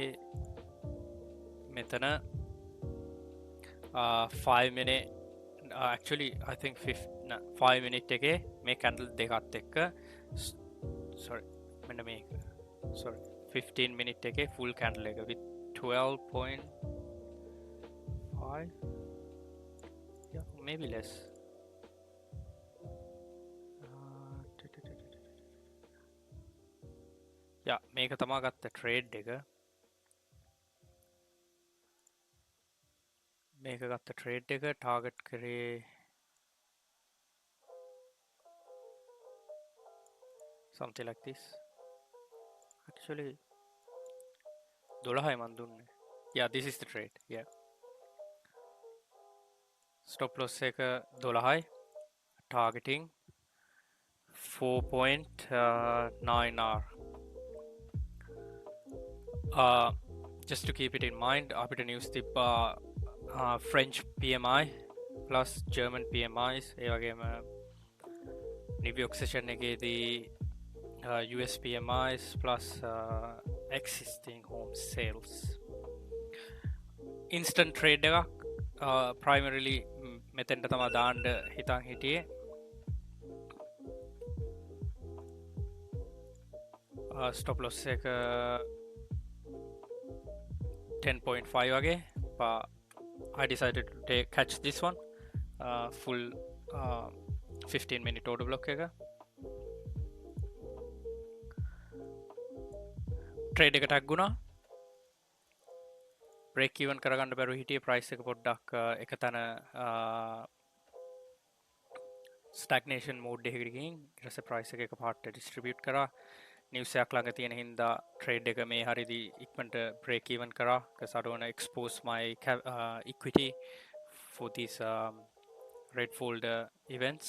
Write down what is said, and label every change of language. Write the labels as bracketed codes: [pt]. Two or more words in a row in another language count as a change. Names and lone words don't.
[en] මෙතන 5 minute actually I think 5 minute [si] එකේ මේ [en] candle [si] දෙකත් එක්ක [en] sorry [si] මෙන්න මේක [en] sorry 15 minute එකේ full candle එක with [si] 12.5 [en] yeah maybe less yeah [si] මේක තමා ගත්ත trade එක මේක ගත්ත trade එක target කරේ [en] something like this actually [si] 12යි මන් දුන්නේ [en] yeah this is the trade yeah stop loss [si] එක 12යි [en] targeting 4.9R. Just to keep it in mind, [si] අපිට news තිබ්බා [en] French PMI plus German PMIs [si] ඒ වගේම New York session එකේදී [en] US PMIs plus existing home sales. Instant trade [si] එකක් primarily මෙතෙන්ට තමයි දාන්න හිතන් හිටියේ. [en] Stop loss [si] එක 10.5 වගේ, [en] but I decided to catch this one full 15-minute order block එක. [si] trade එක tag වුණා. [en] break even [si] කරගන්න බැරුව හිටියේ, price එක පොඩ්ඩක් එක තැන [en] stagnation mode [si] එකකට ගිහින් ඊට පස්සේ price එක එකපාරට distribute කරා. news එකක් ළඟ තියෙන හින්දා trade එක මේ හරියදී ඉක්මනට [en] break even [si] කරා, [en] because I don't want to expose my equity for these red folder events.